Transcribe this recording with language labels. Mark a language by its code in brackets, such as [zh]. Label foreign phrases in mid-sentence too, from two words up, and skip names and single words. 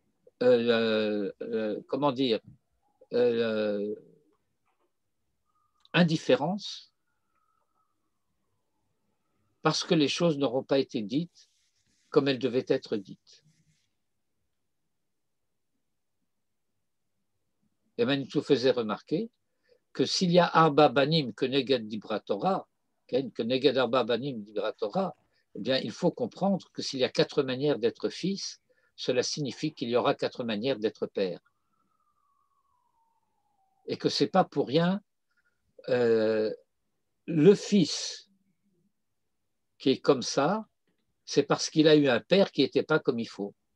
[fr] indifférence, parce que les choses n'auront pas été dites comme elles devaient être dites. Et Manitou faisait remarquer que s'il y a [he] ארבעה בנים כ נגד דברה תורה, כ נגד ארבעה בנים דברה תורה, [fr] eh bien, il faut comprendre que s'il y a 4 manières d'être fils, cela signifie qu'il y aura 4 manières d'être père. Et que ce n'est pas pour rien le fils qui est comme ça, c'est parce qu'il a eu un père qui n'était pas comme il faut.